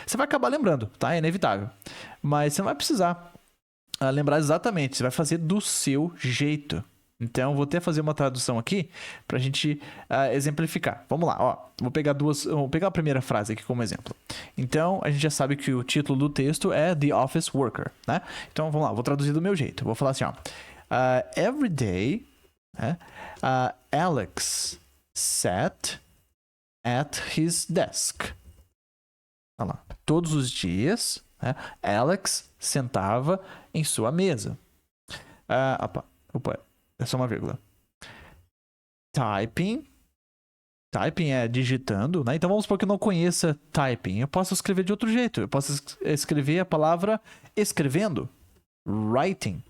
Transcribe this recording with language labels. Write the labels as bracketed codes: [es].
[pt] Você vai acabar lembrando, tá? É inevitável. Mas você não vai precisar lembrar exatamente, você vai fazer do seu jeito. Então, vou até fazer uma tradução aqui para a gente exemplificar. Vamos lá, ó. Vou pegar a primeira frase aqui como exemplo. Então, a gente já sabe que o título do texto é The Office Worker, né? Então, vamos lá, vou traduzir do meu jeito. Vou falar assim, ó. [en] Every day, Alex sat at his desk. [pt] Olha lá. Todos os dias, Alex sentava em sua mesa. Opa, é só uma vírgula. Typing é digitando, né? Então vamos supor que eu não conheça typing. Eu posso escrever de outro jeito. Eu posso escrever a palavra escrevendo. Writing.